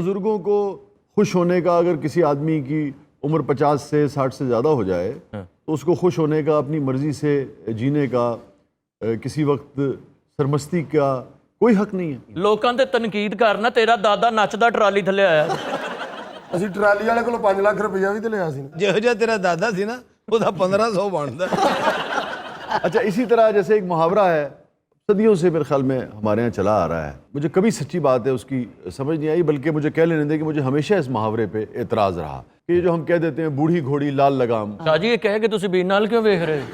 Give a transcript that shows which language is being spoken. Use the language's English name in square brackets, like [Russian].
[Urdu] بزرگوں کو خوش ہونے کا، اگر کسی آدمی کی عمر 50 سے 60 سے زیادہ ہو جائے تو اس کو خوش ہونے کا، اپنی مرضی سے جینے کا، کسی وقت سرمستی کا کوئی حق نہیں ہے۔ [Punjabi] لوکاں تے تنقید کرنا، تیرا دادا نچدا ٹرالی تھلے آیا۔ اسی ٹرالی والے کولوں 5 لاکھ روپیہ بھی تے لیا سی نا۔ جو جا تیرا دادا سی نا، وہ 1500 بنتا۔ [Urdu] اچھا، اسی طرح جیسے ایک محاورہ ہے صدیوں سے میرے خیال میں ہمارے یہاں چلا آ رہا ہے، مجھے کبھی سچی بات ہے اس کی سمجھ نہیں آئی، بلکہ مجھے کہہ لینے دیں کہ مجھے ہمیشہ اس محاورے پہ اعتراض رہا کہ یہ جو ہم کہہ دیتے ہیں بوڑھی گھوڑی لال لگام۔ [Punjabi] شاہ جی یہ کہہ کے تسی بین نال کیوں ویکھ رہے؟